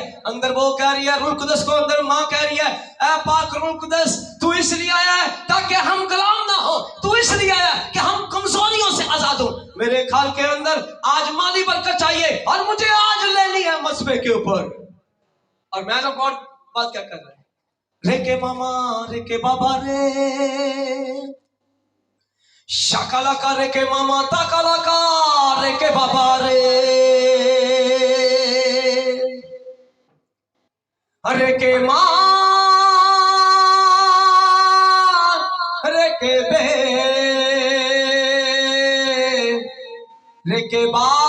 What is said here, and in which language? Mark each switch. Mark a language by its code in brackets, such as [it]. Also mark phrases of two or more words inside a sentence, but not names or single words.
[hi] अंदर वो कह रही है रूह कुदस को, अंदर माँ कह रही है ऐ पाक रूह कुदस तू इसलिए आया है ताकि हम गुलाम ना हो, तू इसलिए आया है कि हम कमजोरियों से आजाद हो। मेरे ख्याल के अंदर आज माली बरकत चाहिए और मुझे आज लेनी है मसबे के ऊपर। और [en] man of God [hi] बात क्या कर रहा है, रे के मामा रे के बाबा रे शाकाला का, रे के मामा ताकाला का, रे के बाबा रे, रे के माँ रे के बे, रे के बा,